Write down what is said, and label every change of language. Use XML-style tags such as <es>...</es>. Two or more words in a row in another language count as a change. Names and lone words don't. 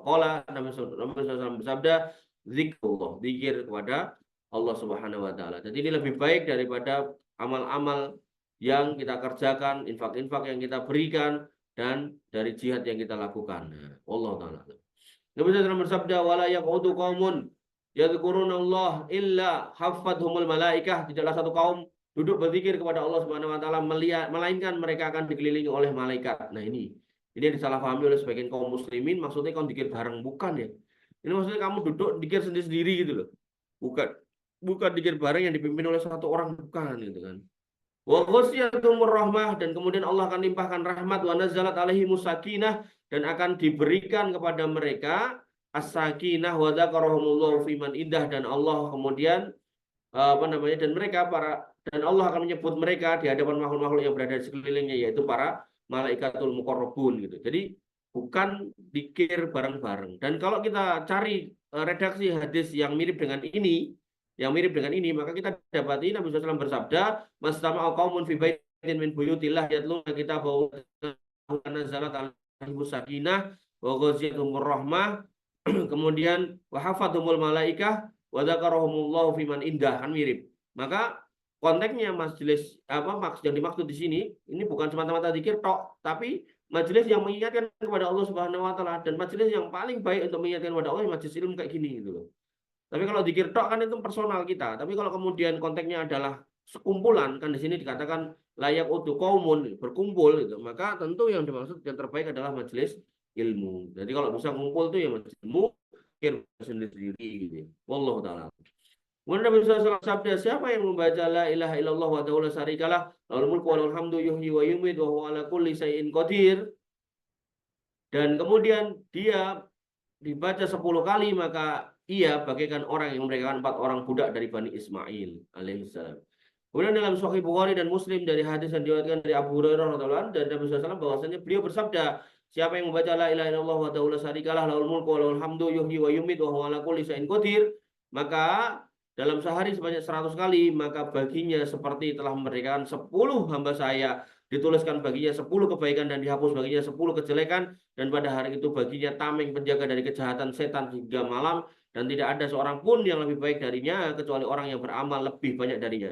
<ar>قال نبي</ar> <id>SAW bersabda, zikrullah, zikir kepada Allah</id> <ar>سبحانه وتعالى.</ar> <id>Jadi ini lebih baik daripada amal-amal yang kita kerjakan, infak-infak yang kita berikan, dan dari jihad yang kita lakukan.</id> <ar>الله تعالى.</ar> <id>Nabi SAW bersabda,</id> <ar>ولا يقعد قوم يذكرون الله إلا حفتهم الملائكة.</ar> <id>Tidaklah satu kaum duduk berzikir kepada Allah</id> <ar>سبحانه وتعالى</ar> <id>melainkan mereka akan dikelilingi oleh malaikat. Nah, ini disalahpahami oleh sebagian kaum muslimin, maksudnya kaum zikir bareng, bukan ya. Ini maksudnya kamu duduk zikir sendiri-sendiri gitu loh. Bukan zikir bareng yang dipimpin oleh satu orang, bukan gitu kan.</id> <ar>وغشيتهم الرحمة,</ar> <id>dan kemudian Allah akan limpahkan rahmat,</id> <ar>ونزلت عليهم السكينة,</ar> <id>dan akan diberikan kepada mereka</id> <ar>السكينة وذكرهم الله فيمن عنده,</ar> <id>dan Allah kemudian dan Allah akan menyebut mereka di hadapan makhluk-makhluk yang berada di sekelilingnya, yaitu para</id> <ar>ملائكة المقربون</ar> <id>gitu. Jadi bukan zikir bareng-bareng. Dan kalau kita cari redaksi hadis yang mirip dengan ini, maka kita dapati Nabi SAW bersabda,</id> <ar>ما اجتمع قوم في بيت من بيوت الله يتلون كتابه نزلت عليهم السكينة وغشيتهم الرحمة kemudian وحفتهم الملائكة وذكرهم الله فيمن عنده,</ar> <id>kan mirip. Maka konteksnya majelis yang dimaksud di sini ini bukan semata-mata zikir tok, tapi majelis yang mengingatkan kepada Allah</id> <ar>سبحانه وتعالى,</ar> <id>dan majelis yang paling baik untuk mengingatkan kepada Allah majelis ilmu kayak gini gitu loh. Tapi kalau zikir tok kan itu personal kita. Tapi kalau kemudian konteksnya adalah sekumpulan, kan di sini dikatakan</id> <ar>لا يقعد قوم,</ar> <id>berkumpul gitu. Maka tentu yang dimaksud yang terbaik adalah majelis ilmu. Jadi kalau bisa kumpul tuh ya majelis ilmu, zikir sendiri-sendiri gitu.</id> <ar>والله تعالى.</ar> <id>Kemudian Nabi SAW sabda, siapa yang membaca</id> <ar>لا إله إلا الله ولا شريك له له الملك وله الحمد يحيي ويميت وهو على كل شيء قدير,</ar> <id>dan kemudian dia dibaca 10 kali, maka ia bagaikan orang yang memerdekakan 4 orang budak dari Bani Ismail alaihissalam. Kemudian dalam Sahih Bukhari dan Muslim dari hadis yang diriwayatkan dari Abu Hurairah</id> <ar>رضي الله عنه</ar> <id>dari Nabi SAW bahwasanya beliau bersabda, siapa yang membaca</id> <ar>لا إله إلا الله ولا شريك له له الملك وله الحمد يحيي ويميت وهو على كل شيء قدير,</ar> <id>maka dalam sehari sebanyak 100 kali, maka baginya seperti telah memerdekakan 10 hamba saya, dituliskan baginya 10 kebaikan dan dihapus baginya 10 kejelekan, dan pada hari itu baginya tameng penjaga dari kejahatan setan hingga malam, dan tidak ada seorang pun yang lebih baik darinya kecuali orang yang beramal lebih banyak darinya.</id>